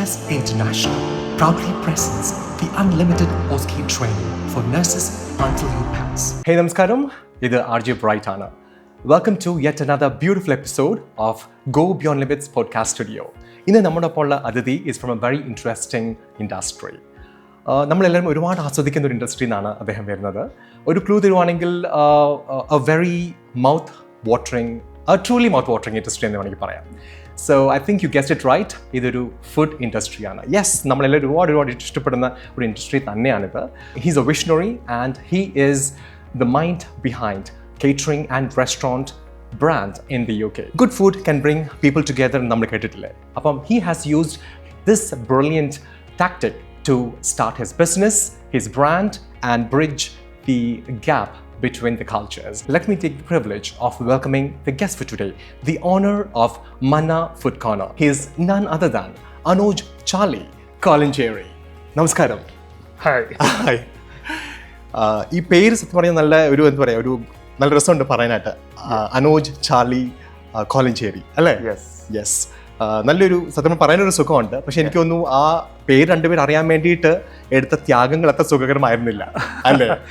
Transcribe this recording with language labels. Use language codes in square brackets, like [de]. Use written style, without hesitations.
[en] International proudly presents the unlimited OSCE training for nurses until you pass. [ml] Hey നമസ്കാരം, ഇത് RJ Bright ആണ്. [en] Welcome to yet another beautiful episode of Go Beyond Limits podcast studio. [ml] ഇന്ന് നമ്മുടെ ഒപ്പമുള്ള അതിഥി [en] is from a very interesting industry. [ml] നമ്മളെല്ലാവരും ഒരുപാട് ആസ്വദിക്കുന്ന ഒരു ഇൻഡസ്ട്രിയിൽ നിന്നാണ് അദ്ദേഹം വരുന്നത്. ഒരു ക്ലൂ തരുവാണെങ്കിൽ [en] a very mouth watering, a truly mouth watering industry [ml] എന്ന് വേണമെങ്കിൽ പറയാം. [en] So I think you guessed it right. [ml] ഇതൊരു ഫുഡ് ഇൻഡസ്ട്രിയാണ്. യെസ്, നമ്മളെല്ലാവരും ഒരുപാട് ഇഷ്ടപ്പെടുന്ന ഒരു ഇൻഡസ്ട്രി തന്നെയാണിത്. [en] He's a visionary and he is the mind behind catering and restaurant brand in the UK. Good food can bring people together [ml] എന്ന് നമ്മൾ കേട്ടിട്ടില്ലേ? അപ്പം [en] he has used this brilliant tactic to start his business, his brand and bridge the gap between the cultures. Let me take the privilege of welcoming the guest for today, the owner of Manna Food Corner. He is none other than Anuj Charlie Kolinchery. [ml] നമസ്കാരം. Hi. ഈ പേര് സത്യം പറഞ്ഞാൽ നല്ല ഒരു എന്താ പറയുക, ഒരു നല്ല രസമുണ്ട് പറയാനായിട്ട്. അനോജ് ചാർലി കോലിഞ്ചേരി അല്ലേ? യെസ്. നല്ലൊരു സത്യം പറയാനൊരു സുഖമുണ്ട്. പക്ഷെ എനിക്ക് തോന്നുന്നു ആ പേര് രണ്ടുപേർ അറിയാൻ വേണ്ടിയിട്ട് എടുത്ത ത്യാഗങ്ങൾ അത്ര സുഖകരമായിരുന്നില്ല അല്ലേ?